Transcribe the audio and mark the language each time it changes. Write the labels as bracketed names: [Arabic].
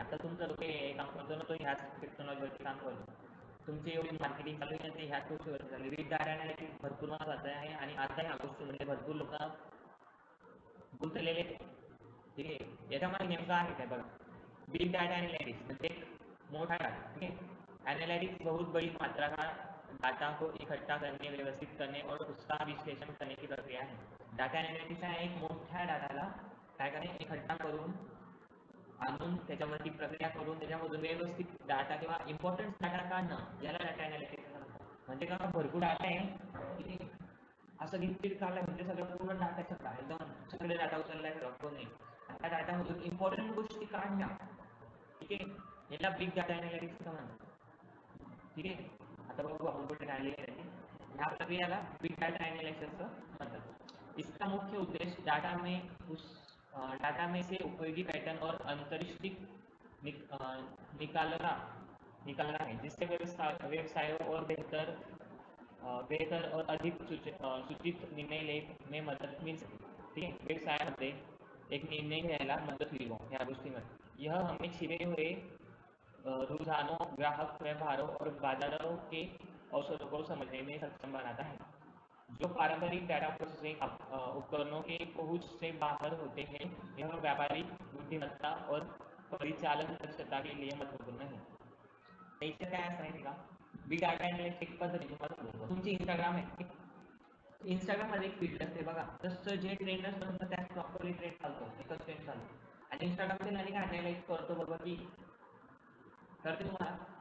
[Marathi] आता तुमचं लोक हे काम करतो ना, तो ह्याच टेक्नॉलॉजीवरती काम करतो. तुमची एवढी मार्केटिंग चालू आहे ते ह्याच गोष्टीवरती चालू आहे. बिग डाटा अनालिटिक्स भरपूर महत्त्वाचं आहे आणि आता ह्या गोष्टीमध्ये भरपूर लोक गुंतलेले, ठीक आहे. याच्यामध्ये नेमकं आहे काय बघा. बिग डाटा एनालिटिक्स म्हणजे मोठा डाटा, ठीक है. [Hindi] एनालिटिक्स बहुत बड़ी मात्रा का डाटा को इकट्ठा करने, व्यवस्थित करने और उसका विश्लेषण करने की प्रक्रिया है. [Marathi] डाटा एनालिटिक्स हा एक मोठ्या डाटाला काय करणे, इकट्ठा करून आणून त्याच्यावरती प्रक्रिया करून त्याच्यामधून व्यवस्थित डाटा किंवा इम्पॉर्टंट डाटा काढणं, याला डाटा एनालिटिक्स म्हणतात. म्हणजे का भरपूर डाटा आहे, ठीक आहे, असं गिनती काढलं म्हणजे सगळं पूर्ण डाटा सगळा एकदम सगळे डाटा उचललाय कोण नाही. त्या डाटामधून इम्पॉर्टंट गोष्टी काढण्या, ठीक आहे, याला बिग डाटा एनालिटिक्स म्हणतात. ठीक आहे. आता बघू आपण कुठे काढले ह्या प्रक्रियाला बिग डाटा एनालिसिस म्हणतात. [Hindi] इसका मुख्य उद्देश्य डाटा में से उपयोगी पैटर्न और अंतर्दृष्टि निकालना निकालना है, जिससे व्यवसायों और बेहतर और अधिक सूचित निर्णय लेने में मदद मिल सकते. [Marathi] ठीक आहे. व्यवसायामध्ये एक निर्णय घ्यायला मदत होईल ह्या गोष्टीमध्ये. [Hindi] यह हमें छिपे हुए रुझानों, ग्राहक व्यवहारों और बाजारों के अवसरों को समझने में सक्षम बनाता है, जो पारंपरिक डाटा प्रोसेसिंग उपकरणों के पहुंच से बाहर होते हैं. यह व्यापारिक बुद्धिमत्ता और परिचालन दक्षता के लिए महत्वपूर्ण है. [Marathi] त्याचं काय असं आहे का, बिग डाटा एनालिटिक्स पद्धती तुम्हाला सांगतो. तुमची इंस्टाग्राम आहे, इंस्टाग्राममध्ये एक फील्ड असते बघा, जसं जे ट्रेंड असतं तर त्यात प्रॉपरली ट्रेंड चालतो, एकच ट्रेंड चालतो. आणि इंस्टाग्रामचे आणि काय अनालाइज करतो बरोबर की करते तुम्हाला.